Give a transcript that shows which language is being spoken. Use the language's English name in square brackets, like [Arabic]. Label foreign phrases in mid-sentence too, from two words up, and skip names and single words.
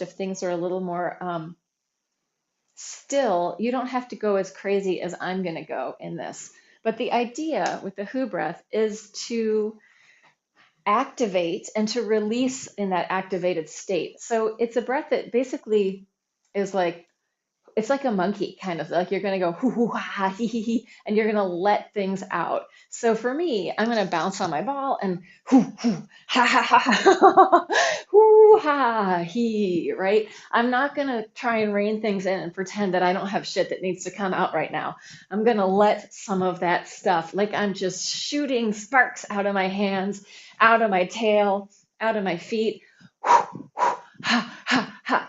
[English] If things are a little more still, you don't have to go as crazy as I'm going to go in this. But the idea with the WHO breath is to activate and to release in that activated state. So it's a breath that basically is like, it's like a monkey, kind of like you're going to go hoo hoo ha hee hee hee, and you're going to let things out. So for me, I'm going to bounce on my ball and hoo hoo ha ha ha hoo ha hee, right? I'm not going to try and rein things in and pretend that I don't have shit that needs to come out right now. I'm going to let some of that stuff, like I'm just shooting sparks out of my hands, out of my tail, out of my feet. Ha, ha, ha.